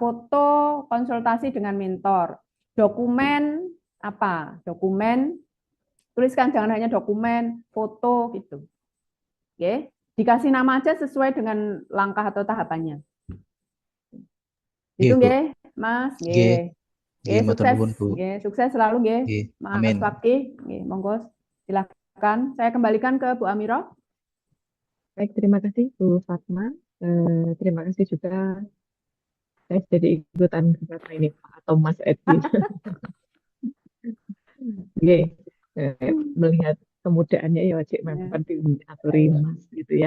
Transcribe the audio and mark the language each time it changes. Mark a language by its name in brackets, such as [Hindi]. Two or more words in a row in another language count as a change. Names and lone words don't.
[Indonesian] Foto konsultasi dengan mentor. Dokumen apa? Dokumen. Tuliskan jangan hanya dokumen, foto gitu. Oke. Dikasih nama aja sesuai dengan langkah atau tahapannya. Itu Bu. [Javanese] nggih, Mas. Nggih. Nggih, matur [Indonesian] sukses. [Javanese] nuwun, Bu. [Indonesian] Nggih, sukses selalu nggih. [Javanese] Nggih, Mas [Indonesian] amin. Fakih, [Javanese] nggih, monggo [Indonesian] silakan. Saya kembalikan ke Bu Amiro. Baik, terima kasih Bu Fatma. Terima kasih juga saya jadi ikutan beberapa ini Pak atau Mas Edwin. Oke, melihat kemudaannya ya Cik memang diaturi Mas gitu ya.